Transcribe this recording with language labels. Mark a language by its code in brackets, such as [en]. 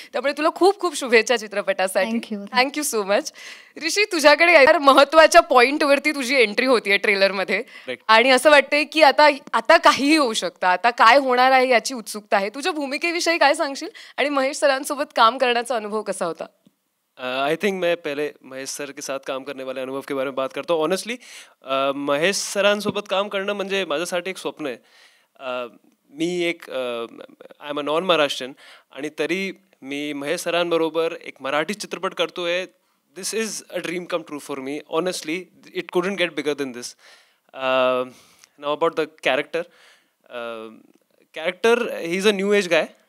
[mr] त्यामुळे तुला खूप खूप शुभेच्छा चित्रपटासाठी. [en] Thank you so much. [mr] ऋषी, तुझ्याकडे यार महत्वाच्या पॉईंटवरती तुझी एंट्री होतीये ट्रेलरमध्ये, आणि असं वाटतंय की आता काहीही होऊ शकतं, आता काय होणार आहे याची उत्सुकता आहे. तुझ्या भूमिकेविषयी काय सांगशील, आणि महेश सरांसोबत काम करण्याचा अनुभव कसा होता? [en] I think [hi] मैं पहले महेश सर के साथ काम करने वाले अनुभव के बारे में बात करता हूँ. [mr] ऑनेस्टली महेश सरांसोबत काम करणं म्हणजे माझ्यासाठी एक स्वप्न आहे. मी एक [en] I am a non Maharashtrian, [mr] आणि तरी मी महेश सरांबरोबर एक मराठी चित्रपट करतोय. [en] This is a dream come true for me. Honestly it couldn't get bigger than this. Now about the character he is a new age guy.